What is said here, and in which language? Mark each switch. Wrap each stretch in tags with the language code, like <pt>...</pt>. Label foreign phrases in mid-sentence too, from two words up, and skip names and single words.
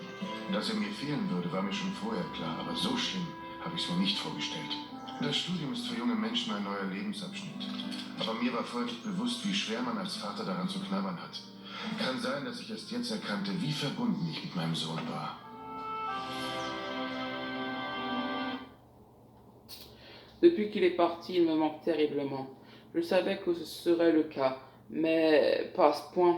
<de>Dass er mir fehlen würde, war mir schon vorher klar, aber so schlimm habe ich es mir nicht vorgestellt. Das Studium ist für junge Menschen ein neuer Lebensabschnitt. Aber mir war vorher nicht bewusst, wie schwer man als Vater daran zu knabbern hat. Kann sein, dass ich erst jetzt erkannte, wie verbunden ich mit meinem Sohn war.</de> <fr>Depuis qu'il est parti, il me manque terriblement. Je savais que ce serait le cas, mais pas à ce point.</fr>